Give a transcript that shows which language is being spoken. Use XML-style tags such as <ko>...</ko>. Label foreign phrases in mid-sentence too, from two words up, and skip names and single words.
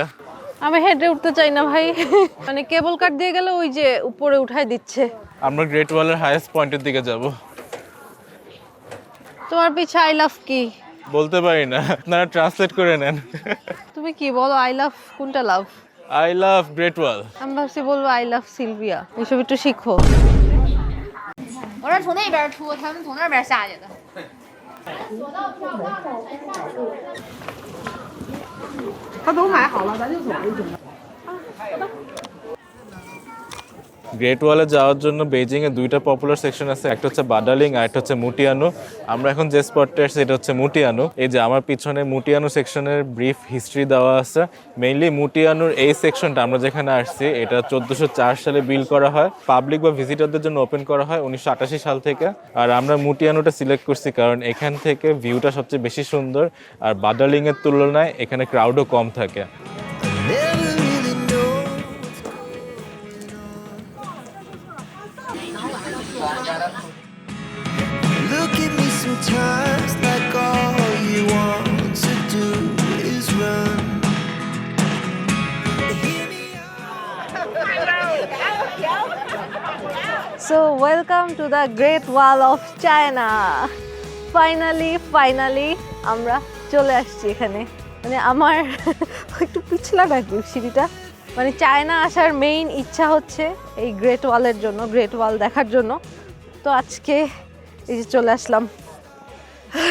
<bn>আমি হেঁটে উঠতে চাই না ভাই, মানে</bn> <en>cable car</en> <bn>দিয়ে গেলে ওই যে উপরে উঠাই দিচ্ছে। আমরা গ্রেট ওয়ালের</bn> <en>highest point-er</en> <bn>দিকে যাব। তোমার পিছে</bn> <en>I love</en> <bn>কি? বলতে পারি না, আপনারা ট্রান্সলেট করে নেন। তুমি কি বলো,</bn> <en>I love</en> <bn>কোনটা লাভ?</bn> <en>I love Great Wall.</en> <bn>আমি ভাবছি বলবো</bn> <en>I love</en> <bn>সিলভিয়া। এসব একটু শিখো।</bn> <zh>我是从那边出，他们从那边下去的。他都买好了，咱就走就行了。</zh> <bn>গ্রেট ওয়ালে যাওয়ার জন্য বেজিং এ দুইটা</bn> <en>popular section</en> <bn>আছে, একটা হচ্ছে বাডালিং আর একটা হচ্ছে মুটিয়ানু। আমরা এখন যে স্পটটা আসছি এটা হচ্ছে মুটিয়ানু। এই যে আমার পিছনে মুটিয়ানু সেকশনের</bn> <en>brief history</en> <bn>দেওয়া আছে। মেইনলি মুটিয়ানুর এই সেকশনটা আমরা যেখানে আসছি, এটা 1404 সালে বিল্ড করা হয়, পাবলিক বা ভিজিটরদের জন্য ওপেন করা হয় 1988 সাল থেকে। আর আমরা মুটিয়ানুটা সিলেক্ট করছি কারণ এখান থেকে ভিউটা সবচেয়ে বেশি সুন্দর, আর বাডালিং এর তুলনায় এখানে ক্রাউডও কম থাকে।</bn> <en>Look at me sometimes like all you want to do is run. Hear me So welcome to the Great Wall of China.</en> <bn>ফাইনালি আমরা চলে আসছি এখানে। মানে আমার একটু পিছলা নাকি সিঁড়িটা, মানে চায়না আসার মেইন ইচ্ছা হচ্ছে এই গ্রেট ওয়ালের জন্য, গ্রেট ওয়াল দেখার জন্য। তো আজকে এই যে চলে আসলাম।</bn>